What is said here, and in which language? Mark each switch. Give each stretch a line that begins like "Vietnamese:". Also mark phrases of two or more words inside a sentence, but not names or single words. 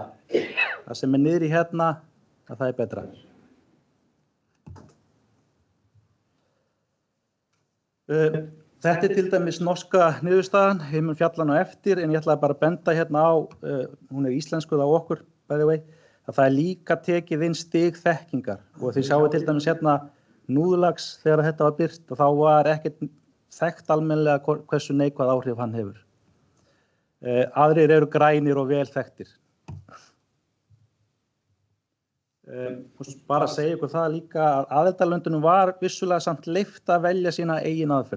Icelandic: Það sem er niðri hérna, að það er betra. Þetta er til dæmis norska niðurstaðan, ég mun fjalla hana á eftir, en ég ætlaði bara að benda hérna á, hún er íslenskuð á okkur,
English: by the way,
Icelandic: að það er líka tekið inn stig þekkingar. Og þið sjáið til dæmis hérna núðlax þegar þetta var birt og þá var ekkert þekkt almennilega hversu neikvæð áhrif hann hefur. Aðrir eru grænir og vel þekktir. Bara að segja ykkur það líka að aðildarlöndunum var vissulega samt leyft að velja sína eigin aðferð.